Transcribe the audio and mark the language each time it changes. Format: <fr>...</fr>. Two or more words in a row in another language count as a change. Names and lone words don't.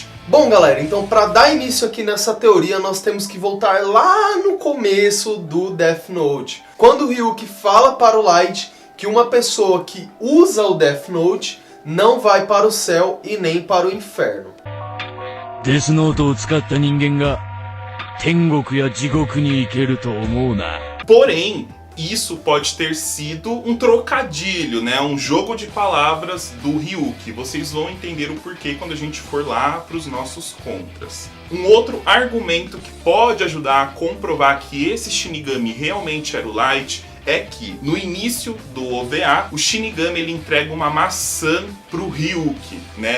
<pt>Bom, galera, então para dar início aqui nessa teoria, nós temos que voltar lá no começo do Death Note, quando o Ryuki fala para o Light que uma pessoa que usa o Death Note não vai para o céu e nem para o inferno.</pt> <ja>Death Note を使った人間が天国や地獄に行けると思うな。</ja> <pt>Porém, isso pode ter sido um trocadilho, né? Um jogo de palavras do Ryuki. Vocês vão entender o porquê quando a gente for lá para os nossos contras. Um outro argumento que pode ajudar a comprovar que esse Shinigami realmente era o Light é que no início do OVA, o Shinigami ele entrega uma maçã pro Ryuki, né?</pt>